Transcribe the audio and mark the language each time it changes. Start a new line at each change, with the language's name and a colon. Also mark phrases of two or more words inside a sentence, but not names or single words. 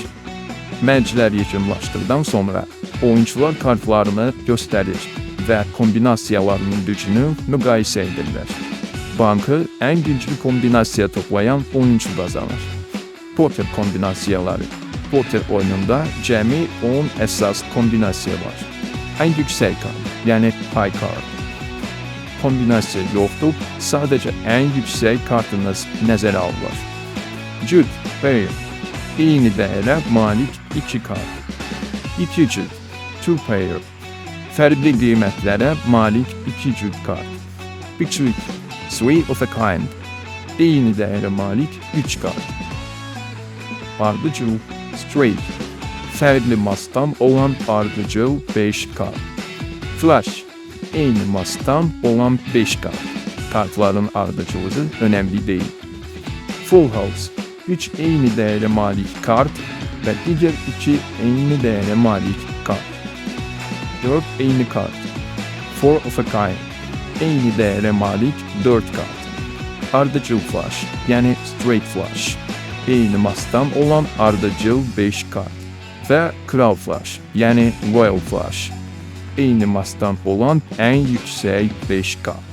Azerbaijani: Mərclər yekunlaşdıqdan sonra oyuncular kartlarını göstərir və kombinasiyalarının gücünü müqayisə edirlər. Bankı ən güclü kombinasiya toplayan oyuncu qazanır. Poker kombinasiyaları. Poker oyununda cəmi 10 əsas kombinasiya var. Ən yüksək kart, yəni
English: high card.
Azerbaijani: Kombinasiya yoxdur, sadəcə ən yüksək kartınız nəzərə alınır. Cüt, pair. Eyni dəyərə malik 2 kart. 2 cüt,
English: two pair.
Azerbaijani: Fərqli qiymətlərə malik 2 cüt kart. Üçlük,
English: three of a kind.
Azerbaijani: Eyni dəyərə malik 3 kart. Ardıcıl, straight. Fərqli mastan olan ardıcıl 5 kart. Flush. Eyni mastan olan 5 kart. Kartların ardıcılığı
Turkish: önemli değil.
English: Full house.
Azerbaijani: 3 eyni dəyərə malik kart və digər 2 eyni dəyərə malik kart. 4 eyni kart.
English: Four of a kind.
Azerbaijani: Eyni dəyərə malik 4 kart. Ardıcıl flush, yəni
English: straight flush.
Azerbaijani: Eyni mastan olan ardıcıl 5 kart. Və kral flush, yəni
English: royal flush.
Azerbaijani: Eyni mastan olan ən yüksək 5 kart.